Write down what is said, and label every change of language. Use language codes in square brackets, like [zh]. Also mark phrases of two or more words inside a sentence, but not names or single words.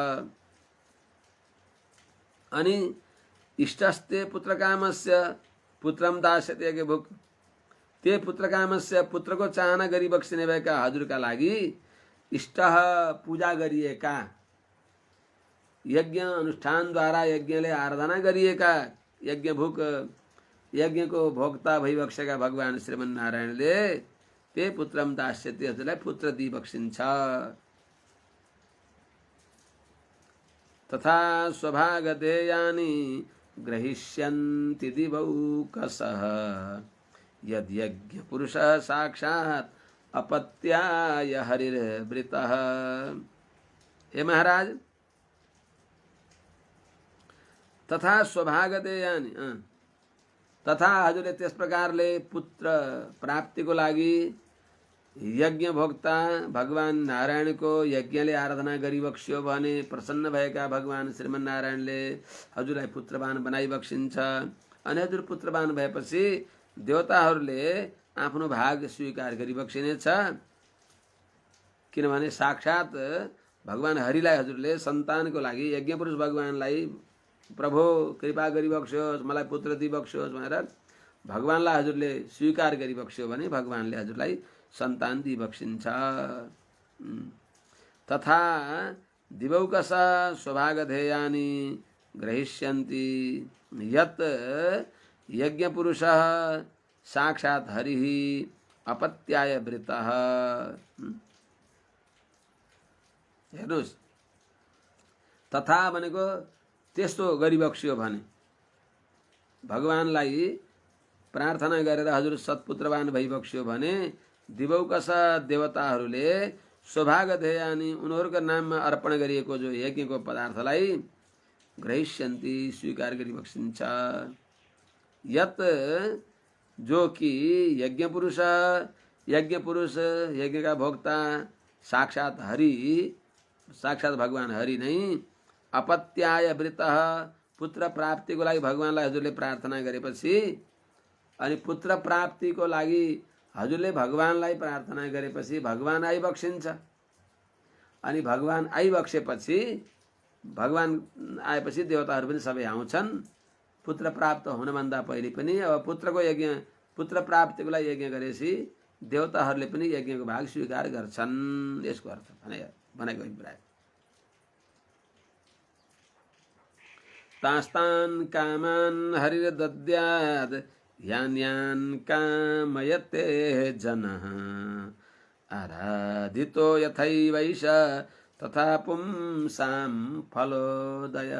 [sa] अनि इष्टस्ते पुत्रकामस्य पुत्रम दास्यते यज्ञभुक्, ते पुत्रकामस्य, [ne] पुत्रको चाहना गरिबक्सिने भएका हजुरका लागि इष्ट, पूजा गरिएका, यज्ञ अनुष्ठानद्वारा यज्ञले आराधना गरिएका यज्ञभुक्, यज्ञको भोक्ता भइबक्सेका भगवान श्रीमन्नारायणले [sa] ते पुत्रम दास्यति, [ne] हजुरलाई पुत्र दिइबक्सिन्छ। [sa] तथा स्वभागधेयानि ग्रहिष्यन्ति दिवौकसः यद्यज्ञ पुरुषः साक्षात् अपत्याय हरिर्वृतः। [ne] हे महाराज, [sa] तथा स्वभागधेयानि, [ne] तथा हजुरले त्यस प्रकारले पुत्र प्राप्तिको लागि यज्ञ भोक्ता भगवान नारायणको यज्ञले आराधना गरिबक्स्यो भने प्रसन्न भएका भगवान श्रीमन्नारायणले हजुरलाई पुत्रवान बनाइबक्सिन्छ। अनि हजुर पुत्रवान भएपछि देवताहरूले आफ्नो भाग स्वीकार गरिबक्सिनेछ, किनभने साक्षात् भगवान हरिलाई हजुरले सन्तानको लागि, यज्ञ पुरुष भगवानलाई प्रभु कृपा गरिबक्स्योस्, मलाई पुत्र दिइबक्स्योस् भनेर भगवानलाई हजुरले स्वीकार गरिबक्स्यो भने भगवानले हजुरलाई सन्तान दिइबक्सिन्छ। [sa] तथा दिवौकस स्वभागधेयानि ग्रहिष्यन्ति यत् यज्ञपुरुषः साक्षात् हरिः अपत्याय वृतः। [ne] हेर्नुहोस्, तथा भनेको त्यस्तो गरिबक्सियो भने भगवानलाई प्रार्थना गरेर हजुर सत्पुत्रवान भइबक्सियो भने दिवौकस देवताहरूले सौभागधेयानि उनीहरूको नाममा अर्पण गरिएको जो यज्ञको पदार्थलाई ग्रहिष्यन्ति स्वीकार गरिबक्सिन्छ। यत जो कि यज्ञ पुरुष यज्ञ का भोक्ता साक्षात हरि साक्षात भगवान हरि नै [sa] अपत्याय वृतः [ne] पुत्र प्राप्तिको लागि भगवानलाई हजुरले प्रार्थना गरेपछि अनि पुत्र प्राप्तिको लागि हजुरले भगवानलाई प्रार्थना गरेपछि भगवान आइबक्सिन्छ। अनि भगवान आइबक्सेपछि भगवान आएपछि देवताहरू पनि सबै आउँछन्। पुत्र प्राप्त हुनभन्दा पहिले पनि अब पुत्र प्राप्तिको लागि यज्ञ गरेपछि देवताहरूले पनि यज्ञको भाग स्वीकार गर्छन्। यसको अर्थ भनेको अभिप्राय। [sa] तास्तान् कामान् हरिर्दद्यात् यान्यान् कामयते जनः आराधितो यथैवैष तथा पुंसां फलोदय।